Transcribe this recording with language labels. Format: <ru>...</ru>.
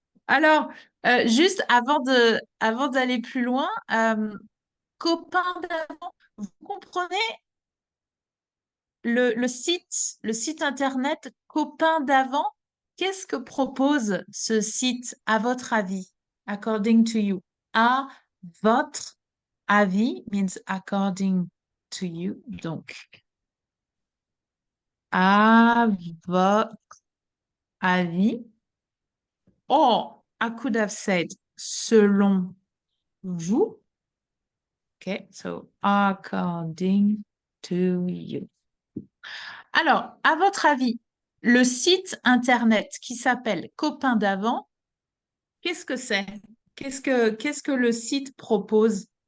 <fr>Alors, juste avant d'aller plus loin, copain d'avant, vous comprenez le site internet copain d'avant? Qu'est-ce que propose ce site à votre avis?</fr> <en>According to you.</en> <fr>À votre avis</fr> <en>means according to you.</en> <fr>Donc, à votre avis.</fr> <en>Or, I could have said</en> <fr>selon vous.</fr> <en>Okay, so according to you.</en> <fr>Alors, à votre avis, le site internet qui s'appelle Copain d'avant, qu'est-ce que c'est? Qu'est-ce que le site propose?</fr>